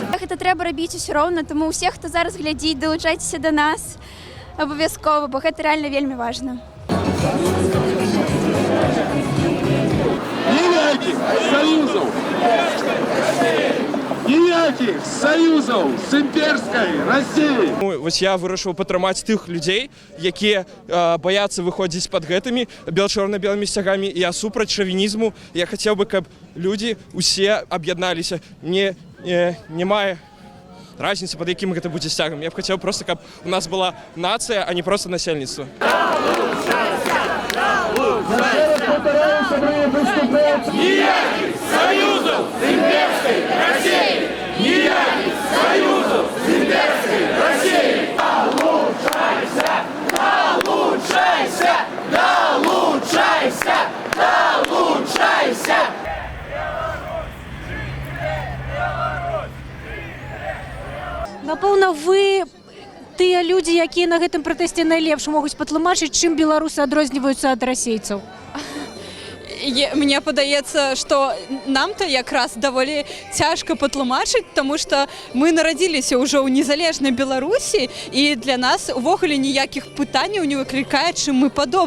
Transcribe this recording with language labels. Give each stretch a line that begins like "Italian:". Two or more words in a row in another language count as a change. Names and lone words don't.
Belarusian: гэта трэба рабіць усё роўна, таму ўсе, хто зараз глядзіць, далучайцеся да нас абавязкова, бо гэта рэальна вельмі важна.
Ukrainian: Ніяких союзов! Ніяких союзов з імперською Росією!
Belarusian: Вось я вырашыў падтрымаць тых людзей, якія баяцца выходзіць пад гэтымі чорна-белымі сцягамі. Я супраць шавінізму. Я хацеў бы, каб людзі усе аб'ядналіся. Не мае разницы, пад якім гэта будзе сцягам. Я б хацеў проста, каб у нас была нацыя, а не проста насельніцтва.
Ukrainian: Ніяких союзов з імперською Росією! Ніяких союзов з імперською Росією! Долучайся! Долучайся! Долучайся! Долучайся!
Belarusian: Напэўна, вы тыя людзі, якія на гэтым пратэсце найлепш могуць патлумачыць, чым беларусы адрозніваюцца ад расейцаў. Мне падаецца, што нам-то якраз даволі цяжка патлумачыць, таму што мы нарадзіліся ўжо ў незалежнай Беларусі, і для нас увогуле ніякіх пытанняў не выклікае, чым мы падобныя.